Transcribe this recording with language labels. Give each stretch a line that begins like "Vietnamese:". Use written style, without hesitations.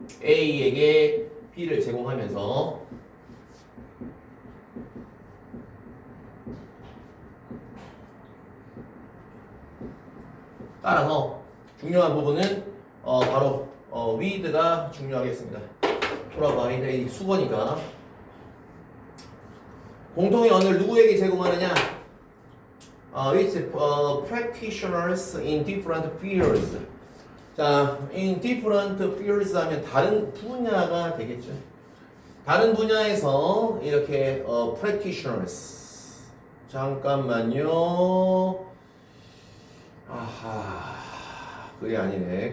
Korean: A에게 B를 제공하면서 따라서 중요한 부분은 바로 with가 중요하겠습니다.
English: provide A
Korean: 수거니까 공통의 언어를 누구에게 제공하느냐?
English: It's practitioners in different fields.
Korean: 자,
English: in different fields
Korean: 하면 다른 분야가 되겠죠. 다른 분야에서 이렇게 practitioners. 잠깐만요. 아하, 그게 아니네.